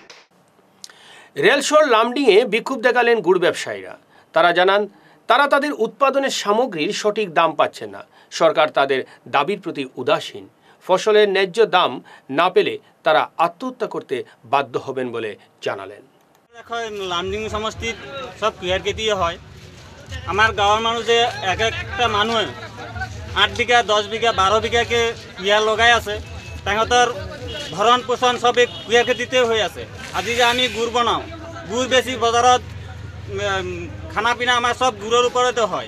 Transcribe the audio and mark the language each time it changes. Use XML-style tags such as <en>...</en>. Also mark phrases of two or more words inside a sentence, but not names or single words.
<bn>রেলশোর লামডিংয়ে বিক্ষোভ দেখালেন গুড় ব্যবসায়ীরা। তারা জানান তারা তাদের উৎপাদনের সামগ্রীর সঠিক দাম পাচ্ছেন না। সরকার তাদের দাবির প্রতি উদাসীন। ফসলের ন্যায্য দাম না পেলে তারা আত্মহত্যা করতে বাধ্য হবেন বলে জানালেন।</bn> <as>এখন লামডিং সমষ্টিত সব কুঁহিয়ার খেতি হয়। আমার গাঁৱৰ মানুহে এক একটা মানুহে 8 বিঘা 10 বিঘা 12 বিঘাকে কুঁহিয়াৰ লগাই আছে। তাহাঁতৰ ভৰণ পোষণ সবে কুঁহিয়াৰ খেতিতে হৈ আছে। আজি যে আমি গুড় বনাওঁ, গুড় বেছি বজাৰত</as> <hi>खाना पीना</hi> <as>আমাৰ সব গুড়ৰ ওপৰতে হয়।</as>